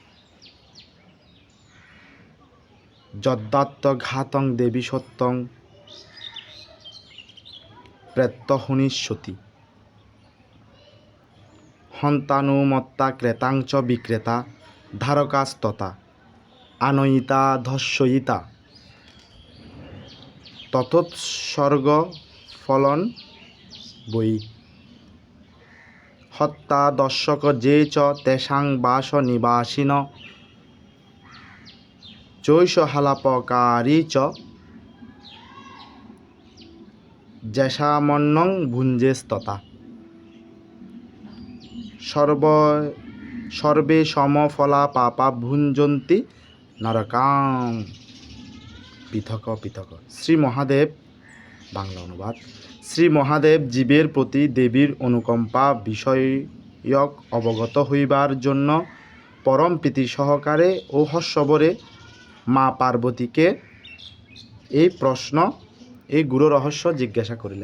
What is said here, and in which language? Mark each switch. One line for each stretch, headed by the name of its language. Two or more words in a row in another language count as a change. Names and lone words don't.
Sanskrit: যদ্দাত্ত ঘাতং দেবী সত্যং প্রেত্যহুনিষ্যতি হন্তানুমত্তা ক্রেতাংচ বিক্রেতা ধারকাস্ততা আনয়িতা ধস্যয়িতা ততোৎসর্গ ফলন বই। হত্যা দর্শক যে চ তেষাং বাস নিবাসিন চৈষ হালাপকারী চ যেষামন্নং ভুঞ্জেস্ততা। সর্বে সমফলা পাপা ভুঞ্জন্তি নরকাং পৃথক পৃথক।
Bangla: শ্রী মহাদেব, বাংলা অনুবাদ: শ্রী মহাদেব জীবের প্রতি দেবীর অনুকম্পা বিষয়ক অবগত হইবার জন্য পরম প্রীতি সহকারে ও হর্ষভরে মা পার্বতীকে এই গূঢ় রহস্য জিজ্ঞাসা করিলেন।